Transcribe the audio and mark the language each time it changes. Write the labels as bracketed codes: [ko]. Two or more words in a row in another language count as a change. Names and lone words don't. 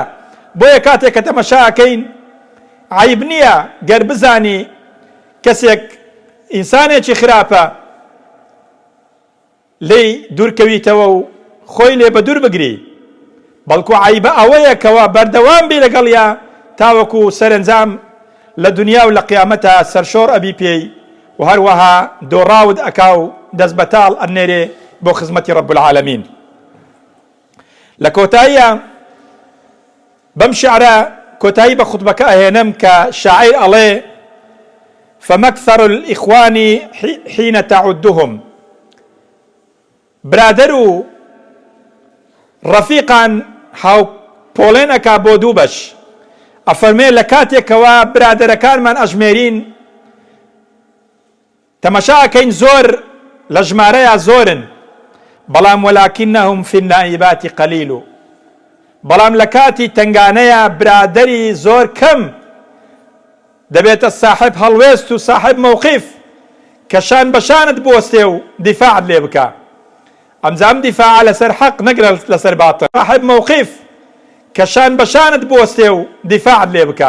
[ckb] بۆیە کاتێک کە تەمەشاکەین عیب نییە گەر بزانی کەسێک ئینسانێکی خراپە لێی دوورکەویتەوە و خۆی لێ بە دوور بگری، بەڵکو عیبە ئەوەیە کەوا بەردەوام بی لەگەڵیا تاوەکو سەرنجام لە دنیا و لە قیامەتە سەرشۆڕ ئەبی پێی و هەروەها دۆڕاود ئەکا و دەست بەتاڵ ئەنێرێ بۆ خزمەتی [ar] رب العالمین. [ckb] لە کۆتاییە بەم شعرە کۆتایی بە خوتبەکە ئەهێنم کە شاعیر ئەڵێ [ar] فمەكثر الإخوان حين تعدهم، [ckb] برادر و ڕەفیقان هاو پۆڵێنەکە بۆ دوو بەش. ئەفەرمێ لە کاتێکەوە برادەرەکانمان ئەژمێرین تەمەشاکەین زۆر لە ژمارەیە زۆرن، بەڵام [ar] ولكنهم في النائبات قليل، [ckb] بەڵام لە کاتی تنگانەیە برادەری زۆر کەم دەبێتە صاحب هەڵوێست و [ar] صاحب موقف [ckb] کەشان بەشانت بۆستێ و دیفاعت لێ بکە. ئەمجام دیفاع لەسەر حەق نەگرە لەسەر باتڵ، [ar] صاحب موقف [ckb] کەشان بەشانت بۆستێ و دیفاعت لێ بکە.